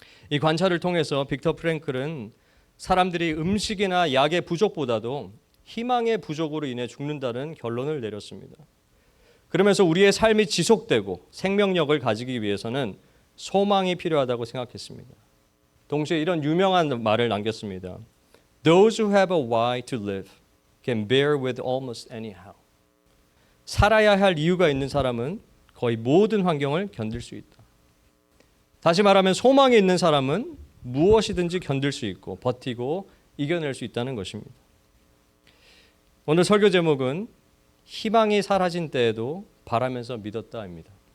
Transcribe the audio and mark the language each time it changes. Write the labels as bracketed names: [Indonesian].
[Korean] 이 관찰을 통해서 빅터 프랭클은 사람들이 음식이나 약의 부족보다도 희망의 부족으로 인해 죽는다는 결론을 내렸습니다. 그러면서 우리의 삶이 지속되고 생명력을 가지기 위해서는 소망이 필요하다고 생각했습니다. 동시에 이런 유명한 말을 남겼습니다. [English] Those who have a why to live can bear with almost anyhow. [Korean] 살아야 할 이유가 있는 사람은 거의 모든 환경을 견딜 수 있다. 다시 말하면 소망이 있는 사람은 무엇이든지 견딜 수 있고 버티고 이겨낼 수 있다는 것입니다. 오늘 설교 제목은 희망이 사라진 때에도 바라면서 믿었다입니다.